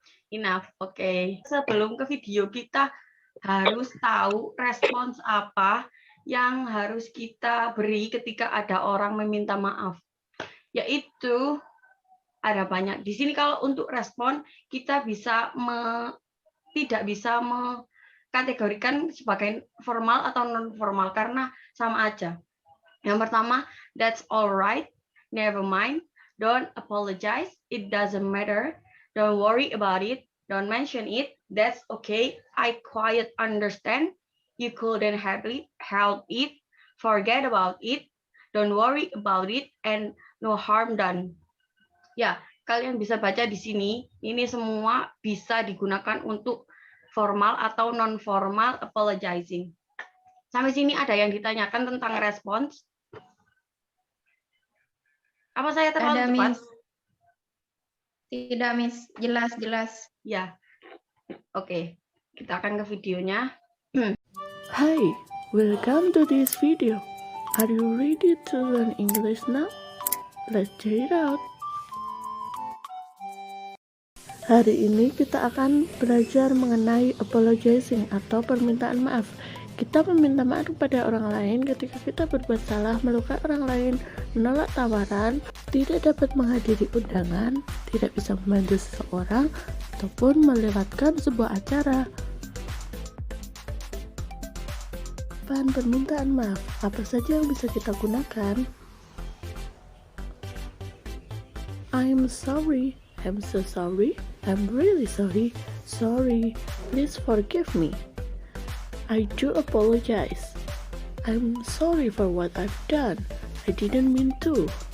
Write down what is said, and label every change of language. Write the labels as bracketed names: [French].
[Indonesian] Enough, oke. Sebelum ke video, kita harus tahu respons apa yang harus kita beri ketika ada orang meminta maaf. Yaitu ada banyak. Di sini kalau untuk respon, kita bisa tidak bisa mengkategorikan sebagai formal atau non formal karena sama aja. Yang pertama, [English] that's alright, never mind, don't apologize, it doesn't matter, don't worry about it, don't mention it, that's okay, I quite understand, you couldn't help it, forget about it, don't worry about it, and no harm done. [Indonesian] Ya, kalian bisa baca di sini, ini semua bisa digunakan untuk formal atau non-formal apologizing. Sampai sini ada yang ditanyakan tentang respons? Apa saya terlalu cepat? Miss. Tidak, Miss. Jelas. Ya, oke. Kita akan ke videonya. [English] Hi, welcome to this video. Are you ready to learn English now? Let's check it out. [Indonesian] Hari ini kita akan belajar mengenai apologizing atau permintaan maaf. Kita meminta maaf kepada orang lain ketika kita berbuat salah, melukai orang lain, menolak tawaran, tidak dapat menghadiri undangan, tidak bisa membantu seseorang, ataupun melewatkan sebuah acara. Bahan permintaan maaf, apa saja yang bisa kita gunakan? [English] I'm sorry, I'm so sorry, I'm really sorry, please forgive me. I do apologize. I'm sorry for what I've done. I didn't mean to.